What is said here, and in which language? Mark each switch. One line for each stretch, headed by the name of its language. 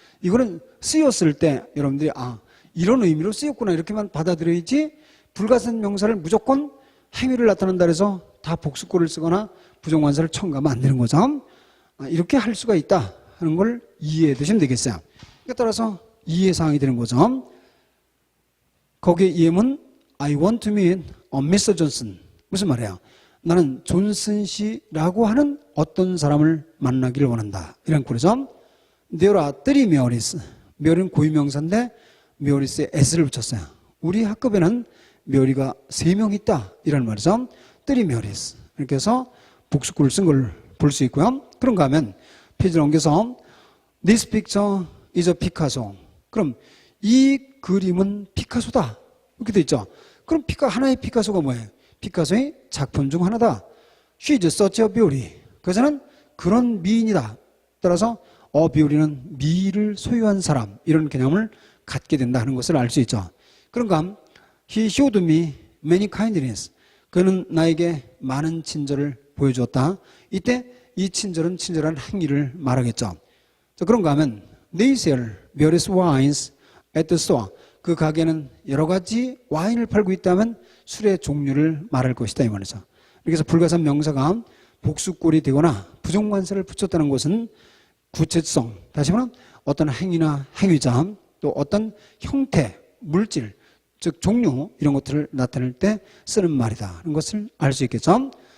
Korean: 이거는 쓰였을 때 여러분들이 이런 의미로 쓰였구나 이렇게만 받아들여야지 불가산 명사를 무조건 행위를 나타낸다 해서 다 복수꼴을 쓰거나 부정관사를 첨가하면 안 되는 거죠. 이렇게 할 수가 있다 하는 걸 이해해 두시면 되겠어요. 그에 따라서 이해사항이 되는 거죠. 거기에 이해문
English: I want to meet Mr.
Korean: Johnson. 무슨 말이에요? 나는 존슨 씨라고 하는 어떤 사람을 만나기를 원한다. 이런 꼴이죠.
English: There are three Marys.
Korean: Mary는 고유명사인데 Marys에 s를 붙였어요. 우리 학급에는 Mary가 3명 있다. 이런 말이죠. Three Marys. 이렇게 해서 복수꼴을 쓴 걸 볼 수 있고요. 그런가 하면 페이지를 옮겨서
English: This picture is a Picasso.
Korean: 그럼 이 그림은 피카소다. 이렇게 돼 있죠. 그럼 하나의 피카소가 뭐예요? 피카소의 작품 중 하나다.
English: She is such a beauty.
Korean: 그것은 그런 미인이다. 따라서 beauty는 미를 소유한 사람 이런 개념을 갖게 된다 하는 것을 알 수 있죠. 그런가 하면
English: He showed me many kindness.
Korean: 그는 나에게 많은 친절을 보여주었다. 이때 이 친절은 친절한 행위를 말하겠죠. 자, 그런가 하면
English: They sell various wines at the store.
Korean: 그 가게는 여러 가지 와인을 팔고 있다면 술의 종류를 말할 것이다 이 말이죠. 그래서 불가산 명사가 복수꼴이 되거나 부정관사를 붙였다는 것은 구체성, 다시 말하면 어떤 행위나 행위자 또 어떤 형태, 물질, 즉 종류 이런 것들을 나타낼 때 쓰는 말이다 하는 것을 알 수 있겠죠.